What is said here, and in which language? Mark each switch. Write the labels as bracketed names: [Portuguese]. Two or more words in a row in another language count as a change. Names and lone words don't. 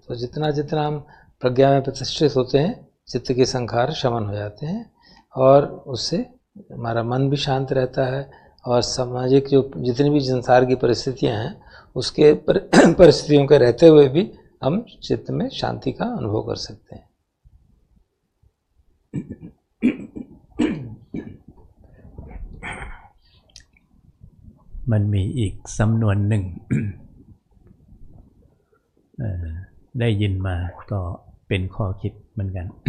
[Hindi] तो जितना जितना हम प्रज्ञा में प्रतिष्ठित होते हैं, चित्त के संखार शमन हो जाते हैं और उससे हमारा मन भी शांत रहता है। और सामाजिक जो जितनी भी संसार की परिस्थितियां हैं, उसके परिस्थितियों के रहते हुए भी हम चित्त में शांति का अनुभव कर सकते हैं। [Thai] มันมีอีกสำนวนหนึ่ง ได้ยินมาก็เป็นข้อคิดเหมือนกัน